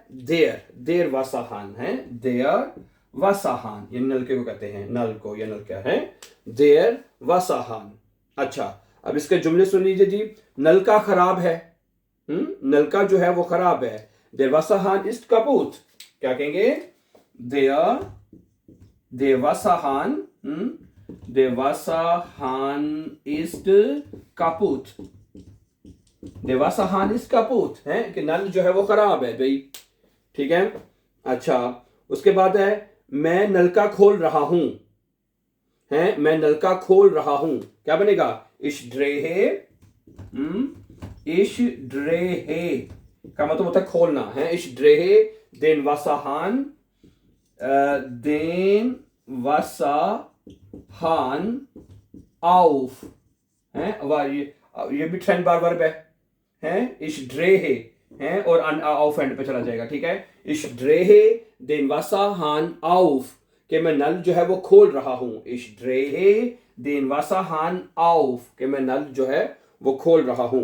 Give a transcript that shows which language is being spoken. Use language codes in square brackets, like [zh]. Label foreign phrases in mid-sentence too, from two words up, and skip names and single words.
[hi] देयर, [de] der Wasserhahn, [hi] है [de] der Wasserhahn, [hi] ये नलके को कहते हैं, नल को, ये नल क्या है? [de] der Wasserhahn. [hi] अच्छा, अब इसके जुमले सुन लीजिए जी। नलका खराब है, नलका जो है वो खराब है। [de] der Wasserhahn ist kaputt, [hi] क्या कहेंगे? [de] der Wasserhahn, der Wasserhahn ist kaputt, der Wasserhahn ist kaputt, [hi] है कि नल जो है वो खराब है भाई। ठीक है। अच्छा, उसके बाद है मैं नलका खोल रहा हूं, है मैं नलका खोल रहा हूं, क्या बनेगा? [de] ich drehe, ich drehe [hi] का मतलब होता है खोलना, [de] है ich drehe den Wasserhahn, den Wasserhahn auf, [hi] है ये भी ट्रेंड बार वर्ब है, हैं, [de] ich drehe [hi] हैं, और ऑफ एंड पे चला जाएगा, ठीक है। [de] ich drehe den Wasserhahn auf, [hi] कि मैं नल जो है वो खोल रहा हूं। [de] ich drehe den Wasserhahn auf, [hi] कि मैं नल जो है वो खोल रहा हूं।